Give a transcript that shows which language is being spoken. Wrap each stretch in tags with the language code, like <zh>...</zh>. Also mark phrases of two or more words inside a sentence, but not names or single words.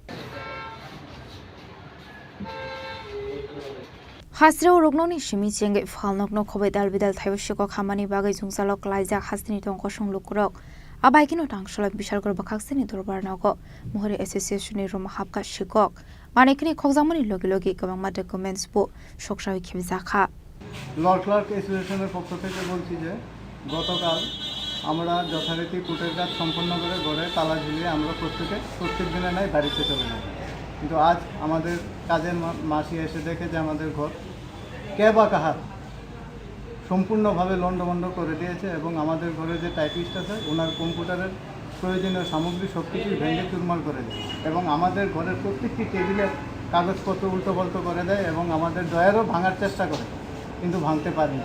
<trp>Hasreo Rognoni Shimi Chenge Falnok no Kobe Dalbidal Thayoshiko Hamani Bagai Zungsalok Laizak Hasni Tonkoshong Lukurok Abaikino Tangshalo Bishal Korbokaksini Dorbar Nogo Mohori Association Rom Hapka Shikok Manekini Kokzamani Logi Gabama documents bo Shokshawi Kibzaka</trp> <en>law clerk</en> <bn>অ্যাসোসিয়েশনের পক্ষ থেকে বলছি যে গতকাল আমরা যথারীতি কুটের কাজ সম্পন্ন করে ঘরে তালা ঝুলিয়ে আমরা প্রত্যেক দিনে নাই বাড়িতে চলে যাই, কিন্তু আজ আমাদের কাজের মাসি এসে দেখে যে আমাদের ঘর কে বা কাহার সম্পূর্ণভাবে লন্ডভন্ড করে দিয়েছে এবং আমাদের ঘরে যে টাইপিস্ট আছে ওনার কম্পিউটারের প্রয়োজনীয় সামগ্রী সব কিছুই ভেঙে চুরমার করে দেয় এবং আমাদের ঘরের প্রত্যেকটি টেবিলের কাগজপত্র উল্টোপাল্টো করে দেয় এবং আমাদের ডয়ারও ভাঙার চেষ্টা করে কিন্তু ভাঙতে পারিনি।</bn>